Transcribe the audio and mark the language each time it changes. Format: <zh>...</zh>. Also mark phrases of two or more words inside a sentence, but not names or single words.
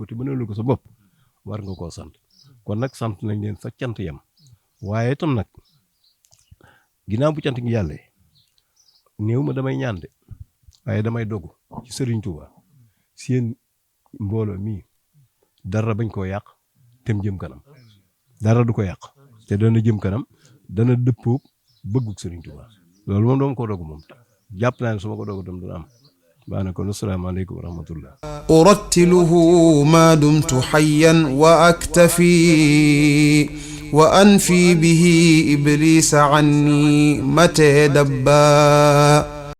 <wo>te mënalu ko sa bopp war nga koo sant kon nag sant nañ leen fa cant yam waaye itam nag ginnaaw bu cant gi yàlla néew ma damay ñaan de waaye damay dogu ci Serigne Touba seen mbooloo mii dara bañ koo yàq tem jëm kanam dara du ko yàq te dana jëm kanam dana dëppoo bëggug Serigne Touba loolu moom dama ko dogu moom jàpp naa ne su ma ko dogu tam dana am baax na kon</wo> <ar>السلام عليكم ورحمة الله أرتله ما دمت حيا وأكتفي وأنفي به إبليس عني متى دبا</ar>